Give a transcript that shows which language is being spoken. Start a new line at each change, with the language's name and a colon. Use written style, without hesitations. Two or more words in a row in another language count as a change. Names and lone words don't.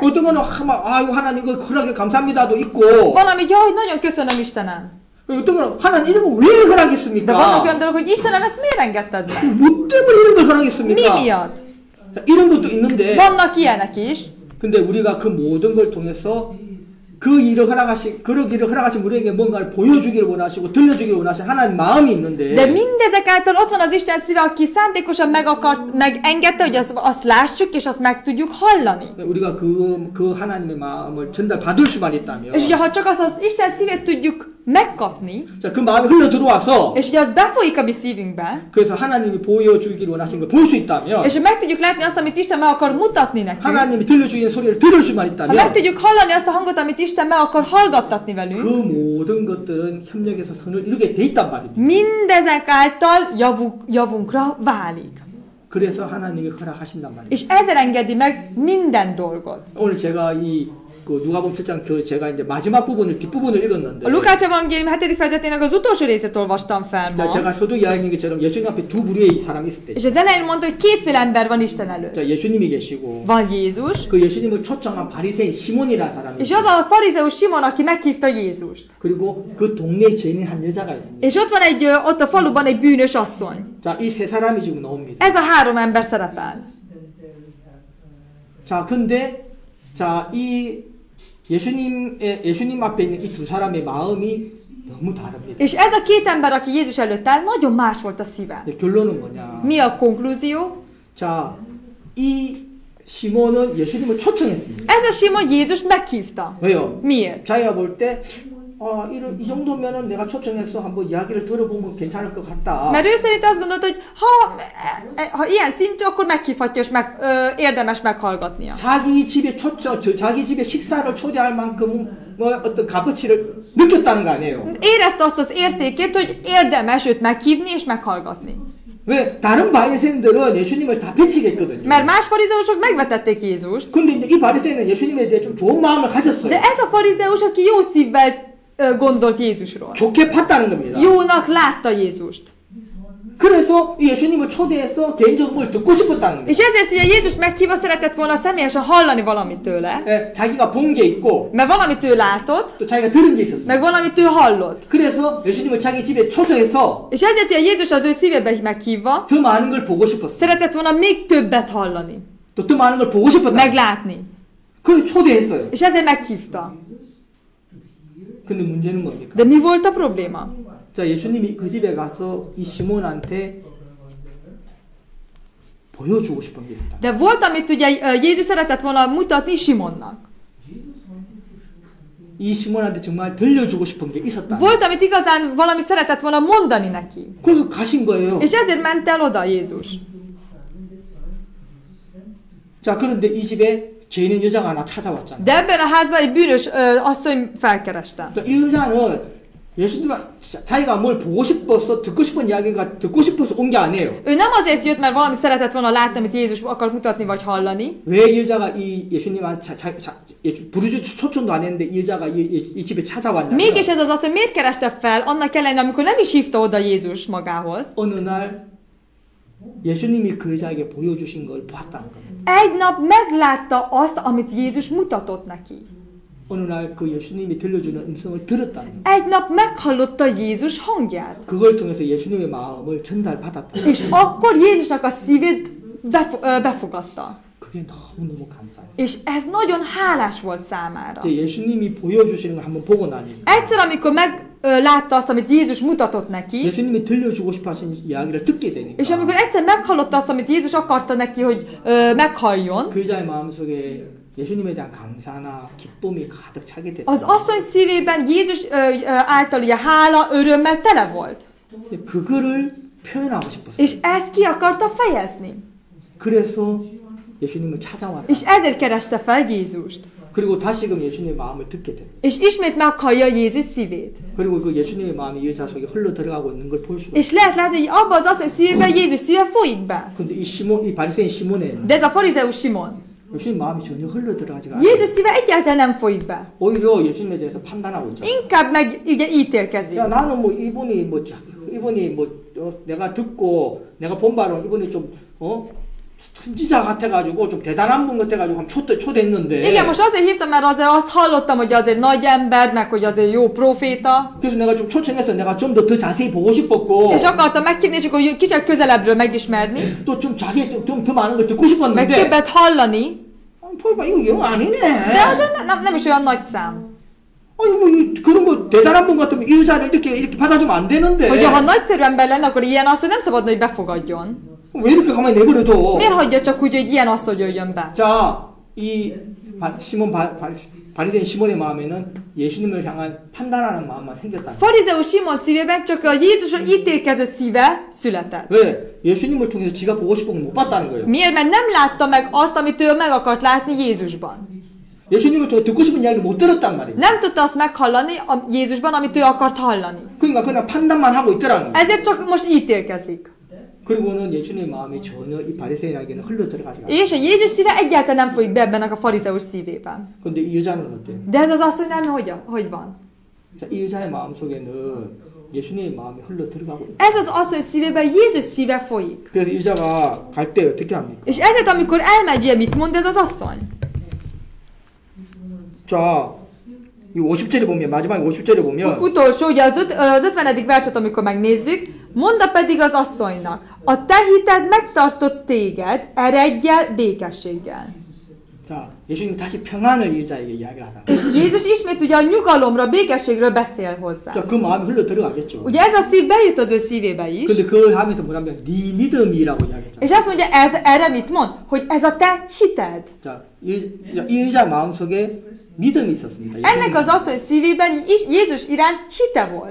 Korean: 어떤 거는 막 아유 하나님 이거 허락에 감사합니다도 있고
Hungarian: Van ami, jaj, nagyon köszönöm Istenem.
Korean: 어떤 거는 하나님 이런 거 왜
Hungarian: De vannak
Korean: 허락했습니까?
Hungarian: olyan dolgok, hogy Istenem, ezt miért engedted meg?
Korean: 뭐 때문에 이런 걸
Hungarian: Mi
Korean: 허락했습니까?
Hungarian: miatt?
Korean: 이런 것도 있는데
Hungarian: Vannak ilyenek is.
Korean: 근데 우리가 그 모든 걸 통해서 그 일을 허락하신 우리에게 뭔가를 보여주기를 원하시고 들려주기를 원하시는 하나님 마음이 있는데
Hungarian: De mindezek által ott van az Isten szíve, aki szándékosan megengedte, hogy azt lássuk, és azt meg tudjuk hallani.
Korean: 우리가 그 하나님의 마음을 전달받을 수만 있다면
Hungarian: És ugye, ha csak azt az Isten szívét tudjuk megkapni,
Korean: 자, 그 마음이 흘러 들어와서
Hungarian: és ugye az befolyik a mi szívünkbe,
Korean: 그래서 하나님이 보여주기를 원하신 걸 볼 수 있다면
Hungarian: és ha meg tudjuk látni azt, amit Isten meg akar mutatni nekünk,
Korean: 하나님이 들려주기는 소리를 들을 수만
Hungarian: ha meg
Korean: 있다면
Hungarian: tudjuk hallani azt a hangot, amit Isten meg akar hallgattatni
Korean: 그
Hungarian: velünk,
Korean: 모든 것들은 협력해서 선을 이루게 돼 있단 말입니다.
Hungarian: mindezek által javunkra válik.
Korean: 그래서 하나님이 허락하신단 말입니다.
Hungarian: És ezzel engedi meg minden dolgot.
Korean: 오늘 제가 그 누가복음 7장 제가 이제 마지막 부분을 뒷부분을 읽었는데
Hungarian: A Lukács evangélium 7. fejezetének az utolsó részét olvastam fel ma.
Korean: 제가 서두 이야기한 것처럼 예수님 앞에 두 부류의 사람이 있을 때
Hungarian: És az elején mondta, hogy kétféle ember van Isten előtt.
Korean: 자, 예수님이 계시고
Hungarian: Van Jézus,
Korean: 그 예수님을 초청한 바리새인 시몬이라는 사람이
Hungarian: és az a farizeus Simon, aki meghívta Jézust.
Korean: 그리고 그 동네 죄인인 한 여자가 있습니다.
Hungarian: És ott van ott a faluban egy bűnös asszony.
Korean: 자, 이 세 사람이 지금 나옵니다.
Hungarian: Ez a három ember szerepel.
Korean: 자, 근데 자, 이 예수님 앞에 있는 이 두 사람의 마음이 너무 다릅니다.
Hungarian: És ez a két ember, aki Jézus előtt áll, nagyon más volt a szíve.
Korean: 결론은 뭐냐?
Hungarian: Mi a konklúzió?
Korean: 자, 이 시몬은 예수님을 초청했습니다.
Hungarian: Ez a Simon Jézust meghívta.
Korean: 왜요?
Hungarian: Miért?
Korean: 자기가 볼 때, 이 정도면은 내가 초청해서 한번 이야기를 들어보면 괜찮을 것 같다.
Hungarian: Mert ő szerint azt gondolta, hogy ha ilyen szintű, akkor meghívhatja, és érdemes meghallgatnia.
Korean: 자기 집에 식사를 초대할 만큼 어떤 값어치를 느꼈다는 거 아니에요?
Hungarian: Érezte azt az értékét, hogy érdemes őt meghívni és meghallgatni.
Korean: 왜 다른 바리새인들은 예수님을 다 배치했거든요.
Hungarian: Mert más farizeusok megvetették Jézust,
Korean: 근데 이제 이 바리새인은 예수님에 대해 좀 좋은 마음을 가졌어요.
Hungarian: de ez a farizeus, aki jó szívvel gondolt Jézusról.
Korean: 좋게 봤다는 겁니다.
Hungarian: Jónak látta Jézust.
Korean: 그래서 예수님을 초대해서 개인적으로 뭘 듣고 싶었다는 겁니다.
Hungarian: És ezért ugye Jézus meghívva szeretett volna személyesen hallani valamit tőle,
Korean: 자기가 본 게 있고
Hungarian: mert valamit ő látott,
Korean: 또 자기가 들은 게 있었어요.
Hungarian: meg valamit ő hallott.
Korean: 그래서 예수님을 자기 집에 초청해서
Hungarian: És ezért ugye Jézus az ő szívébe meghívva,
Korean: 더 많은 걸 보고 싶었어요.
Hungarian: szeretett volna még többet hallani,
Korean: 또 더 많은 걸 보고 싶었다.
Hungarian: meglátni.
Korean: 그걸 초대했어요.
Hungarian: És ezért meghívta.
Korean: 근데 문제는 뭡니까?
Hungarian: De mi volt a probléma?
Korean: 자, 예수님이 그 집에 가서 이 시몬한테 보여주고 싶은 게 있었다.
Hungarian: De volt, amit ugye Jézus szeretett volna mutatni Simonnak.
Korean: 이 시몬한테 정말 들려주고 싶은 게 있었다.
Hungarian: Volt, amit igazán valami szeretett volna mondani neki.
Korean: 그래서 가신 거예요.
Hungarian: És ezért ment el oda Jézus.
Korean: 자, 그런데 이 집에 죄 있는 여자가 하나 찾아왔잖아요.
Hungarian: De ebben a házban egy bűnös asszony felkereste.
Korean: 이 여자는 예수님 자기가 뭘 보고 싶어서 듣고 싶은 이야기가 듣고 싶어서 온 게 아니에요.
Hungarian: Ő nem azért jött, mert valami szeretett volna látni, amit Jézus akar mutatni vagy hallani.
Korean: 왜 이 여자가 이 예수님한테 부르짖 초청도 안 했는데 이 여자가 이 집에 찾아왔냐면
Hungarian: Mégis ez az asszony miért kereste fel, annak ellenére, amikor nem is hívta oda Jézus magához.
Korean: 어느 날 예수님이 그 여자에게 보여주신 걸 봤다는 겁니다.
Hungarian: Egy nap meglátta azt, amit Jézus mutatott neki.
Korean: 어느 날 그 예수님이 들려주는 음성을 들었다는 겁니다.
Hungarian: Egy nap meghallotta Jézus hangját.
Korean: 그걸 통해서 예수님의 마음을 전달받았다.
Hungarian: És akkor Jézusnak a szívét befogadta.
Korean: 그게 너무너무 감사해요.
Hungarian: És ez nagyon hálás volt számára.
Korean: 예수님이 보여주시는 걸 한번 보고 나니
Hungarian: Egyszer, amikor meglátta azt, amit Jézus mutatott neki,
Korean: 예수님이 들려주고 싶어 하신 이야기를 듣게 되니까
Hungarian: és amikor egyszer meghallotta azt, amit Jézus akarta neki, hogy meghalljon,
Korean: 그 여자의 마음속에 예수님에 대한 감사나 기쁨이 가득 차게 됐다.
Hungarian: az asszony szívében Jézus által ugye hála, örömmel tele volt.
Korean: 그거를 표현하고 싶었어요.
Hungarian: És ezt ki akarta fejezni.
Korean: 그래서 예수님을 찾아왔다.
Hungarian: És ezért kereste fel Jézust.
Korean: 그리고 다시금 예수님의 마음을 듣게 돼.
Hungarian: És ismét meghallja Jézus szívét.
Korean: 그리고 그 예수님의 마음이 이 여자 속에 흘러 들어가고 있는 걸 볼 수가
Hungarian: És
Korean: 있어요.
Hungarian: lehet látni, hogy abba az asszony szívében Jézus szíve folyik be.
Korean: 근데 이 바리새인 시몬에는
Hungarian: De ez a farizeus Simon.
Korean: 예수님 마음이 전혀 흘러 들어가지가 않아요.
Hungarian: Jézus szíve egyáltalán nem folyik be.
Korean: 오히려 예수님에 대해서 판단하고 있잖아요.
Hungarian: Inkább meg ugye ítélkezik.
Korean: 야 나는 뭐 이분이 내가 듣고 내가 본 바로 이분이 좀 선지자 같아가지고 좀 대단한 분 같아가지고 초대했는데.
Hungarian: Igen, most azért hívtam, mert azért azt hallottam, hogy azért nagy ember, meg hogy azért jó proféta.
Korean: 그래서 내가 좀 초청해서 내가 좀 더 자세히 보고 싶었고.
Hungarian: És akartam megkérni, és akkor kicsit közelebbről megismerni.
Korean: 또 좀 자세히 좀 더 많은 걸 듣고
Hungarian: Meg
Korean: 싶었는데.
Hungarian: többet hallani.
Korean: 보니까 이거 영 아니네.
Hungarian: De azért nem is olyan nagy szám.
Korean: 아니 뭐 그런 거 대단한 분 같으면 이 여자를 이렇게 받아주면 안 되는데.
Hungarian: Hogyha ha nagyszerű ember lenne, akkor ilyen asszony nem szabadna, hogy befogadjon.
Korean: 왜 이렇게 가만히 내버려둬?
Hungarian: Miért hagyja csak úgy, hogy ilyen asszony jöjjön be?
Korean: 자, 이 바리새인 시몬의 마음에는 예수님을 향한 판단하는 마음만 생겼다.
Hungarian: Farizeus Simon szívében csak a Jézusról ítélkező szíve született.
Korean: 왜? 예수님을 통해서 지가 보고 싶은 걸 못 봤다는 거예요.
Hungarian: Miért? Mert nem látta meg azt, amit ő meg akart látni Jézusban.
Korean: 예수님을 통해 듣고 싶은 이야기를 못 들었단 말이에요.
Hungarian: Nem tudta azt meghallani a Jézusban, amit ő akart hallani.
Korean: 그러니까 그냥 판단만 하고 있더라는 거예요.
Hungarian: Ezért csak most ítélkezik.
Korean: 그리고는 예수님의 마음이 전혀 이 바리새인에게는 흘러 들어가지 않아요.
Hungarian: És a Jézus szíve egyáltalán nem folyik be ebben a farizeus szívében.
Korean: 근데 이 여자는 어때요?
Hungarian: De ez az asszonynál hogy van?
Korean: 자, 이 여자의 마음 속에는 예수님의 마음이 흘러 들어가고 있다.
Hungarian: Ez az asszony szívében Jézus szíve folyik.
Korean: 그래서 이 여자가 갈 때 어떻게 합니까?
Hungarian: És ezért, amikor elmegy, ugye mit mond ez az asszony?
Korean: 자, 이 50절에 보면 마지막 50절에 보면
Hungarian: Utolsó, ugye az 50. verset, amikor megnézzük, mondta pedig az asszonynak, a te hited megtartott téged, eredjel békességgel.
Korean: 자, 예수님 다시 평안을 이 여자에게 이야기를 하다.
Hungarian: És Jézus ismét ugye a nyugalomra, békességről beszél hozzá.
Korean: 자, 그 마음이 흘러 들어가겠죠.
Hungarian: Ugye ez a szív bejut az ő szívébe is.
Korean: 근데 그 하면서 뭐냐면 네 믿음이라고 이야기했잖아.
Hungarian: És azt mondja, erre mit mond? Hogy ez a te hited.
Korean: 자, 이 여자 마음속에 믿음이 있었습니다.
Hungarian: Ennek az asszony szívében Jézus iránt hite volt.